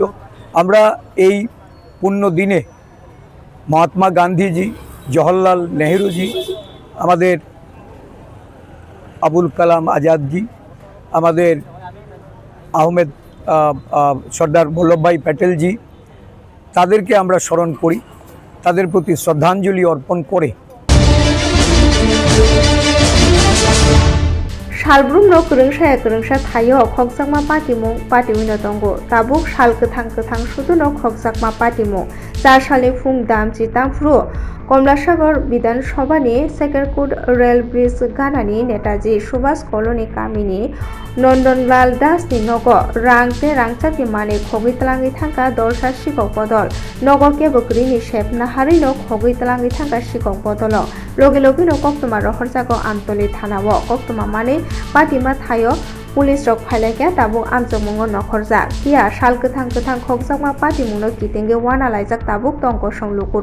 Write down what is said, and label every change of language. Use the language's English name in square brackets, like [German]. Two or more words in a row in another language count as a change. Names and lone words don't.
[Bangla] আমরা এই পুণ্য দিনে মহাত্মা গান্ধীজি, জওহরলাল নেহরুজি, আমাদের আবুল কালাম আজাদজি, আমাদের আহমেদ সর্দার বল্লভভাই প্যাটেলজি, তাদেরকে আমরা স্মরণ করি, তাদের প্রতি শ্রদ্ধাঞ্জলি অর্পণ করে [Kok Borok] सालब्रुम न कोरोंसा थायो खगजाकमा पाटिमुं पाटिउनो दंगो ताबुक साल गोथां सुदुनो खगजाकमा पाटिमुं 4 सालनि फुं दामजि तामफ्रु कमलासागर विधानसभानि सेकेरकुट रेल ब्रिज गानानि नेताजी सुभाष कलोनी गामिनि नन्दनलाल दासनि नग रांते रांचाकि माने खगैतलाङै थांगा दरसा सिगक बदल नग केबुक्रिनि सेब नाहारि न खगैतलाङै थांगा सिगक बदल लगे लगे न कक्तमा रहरजागो आमतली थानाव कक्तमा माने पाटिमा थायो पुलिस रक फाइलायगा ताबुक आमजोंमुङो नखरजा किया साल गोथां खगजाकमा पाटिमुनो कितेंगे वाना लायजाक ताबुक दंग संलुकुर